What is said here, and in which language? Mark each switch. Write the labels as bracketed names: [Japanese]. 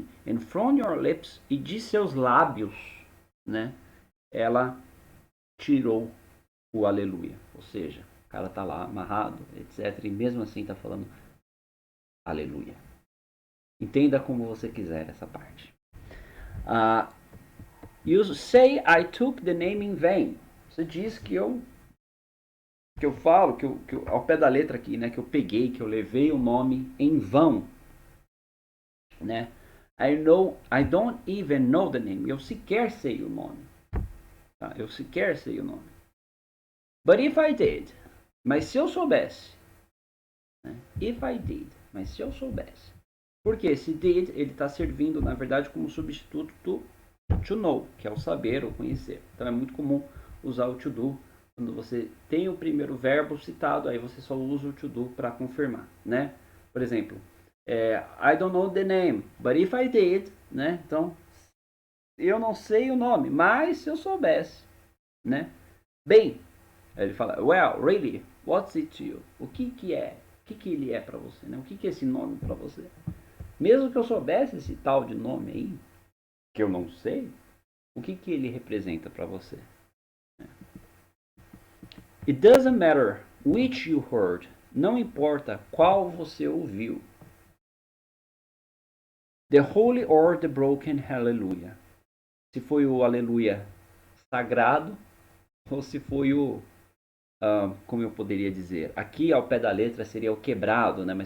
[English] And from your lips, [Portuguese] e de seus lábios, né, ela tirou o aleluia. Ou seja, o cara tá lá amarrado, etc. E mesmo assim tá falando aleluia. Entenda como você quiser essa parte. [English] You say I took the name in vain. [Portuguese] Você diz que eu falo, que eu, ao pé da letra aqui, né, que eu peguei, que eu levei o nome em vão, né? [English] I don't even know the name. [Portuguese] Eu sequer sei o nome. Tá? Eu sequer sei o nome. [English] But if I did, [Portuguese] mas se eu soubesse, né? [English] If I did, [Portuguese] mas se eu soubesse. Porque esse did, ele está servindo, na verdade, como substituto do to know, que é o saber ou conhecer. Então é muito comum usar o to do quando você tem o primeiro verbo citado, aí você só usa o to do para confirmar, né? Por exemplo, [English] I don't know the name, but if I did, [Portuguese] né? Então, eu não sei o nome, mas se eu soubesse, né? Bem, ele fala, [English] well, really, what's it to you? [Portuguese] O que que é? O que que ele é para você, né? O que que é esse nome para você? Mesmo que eu soubesse esse tal de nome aí, que eu não sei, o que que ele representa para você? [English] It doesn't matter which you heard. [Portuguese] Não importa qual você ouviu. [English] The holy or the broken hallelujah. [Portuguese] Se foi o aleluia sagrado ou se foi o, como eu poderia dizer, aqui ao pé da letra seria o quebrado, né?